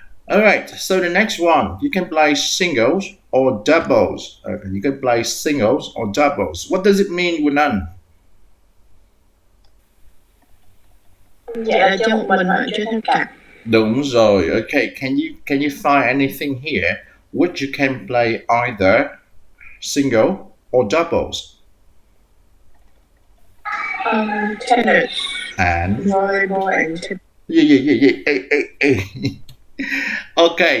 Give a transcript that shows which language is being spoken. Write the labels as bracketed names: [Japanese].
[English] Alright, so the next one, you can play singles or doubles. You can play singles or doubles. What does it mean, Wunan? [Vietnamese] Dạ cho một mình hoặc chơi theo cặp. Đúng rồi. [English] Okay, can you find anything here which you can play either single or doubles? Tennis. And Volleyball and tennis. yeah. Okay.